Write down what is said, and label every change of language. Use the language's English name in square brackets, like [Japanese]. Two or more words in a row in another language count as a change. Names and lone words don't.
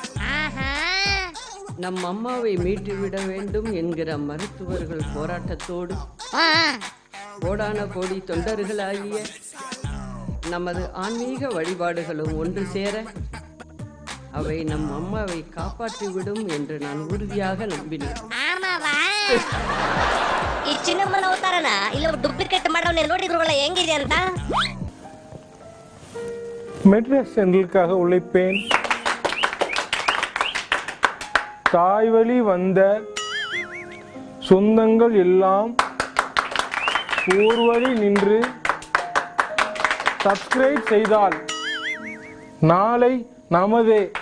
[Tamil] நம் அம்மாவை மீட்டுவிட வேண்டும் என்கிற மருத்துவர்கள் போராட்டத்தோடு கோடான கோடி தொண்டர்களாகிய நமது ஆன்மீக வழிபாடுகளும் ஒன்று சேர அவை நம் அம்மாவை காப்பாற்றிவிடும் என்று நான் உறுதியாக நம்பினேன். [Kannada] ಈ ಚಿನ್ನಮ್ಮನ ಅವತಾರನ ಇಲ್ಲ ಡೂಪ್ಲಿಕೇಟ್ ಮಾಡೋನೆ ನೋಡಿ ಗುರುಗಳ ಹೆಂಗಿದೆ ಅಂತ. [Tamil] மெட்ராஸ் சென்ட்ரலுக்காக உழைப்பேன். தாய் வழி வந்த சொந்தங்கள் எல்லாம் ஓர் வழி நின்று சப்ஸ்கிரைப் செய்தால் நாளை நமதே.